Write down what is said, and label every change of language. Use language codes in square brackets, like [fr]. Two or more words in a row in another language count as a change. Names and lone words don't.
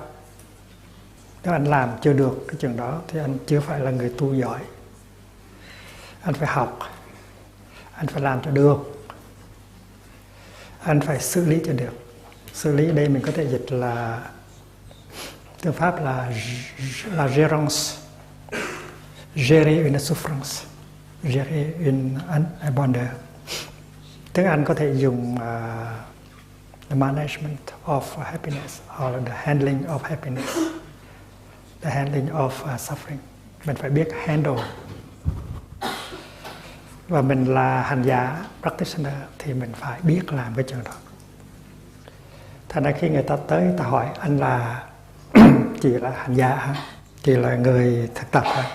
[vi] Nếu anh làm chưa được cái chuyện đó thì anh chưa phải là người tu giỏi. Anh phải học, anh phải làm cho được, anh phải xử lý cho được. Xử lý đây mình có thể dịch là từ Pháp là [fr] gérance, gérer une souffrance, gérer un bonheur. [vi] Tiếng Anh có thể dùng [en] the management of happiness or the handling of happiness, the handling of suffering. [vi] Mình phải biết handle. Và mình là hành giả, practitioner thì mình phải biết làm cái chuyện đó. Thành ra khi người ta tới, người ta hỏi anh là chị là hành giả hả? Chị là người thực tập hả?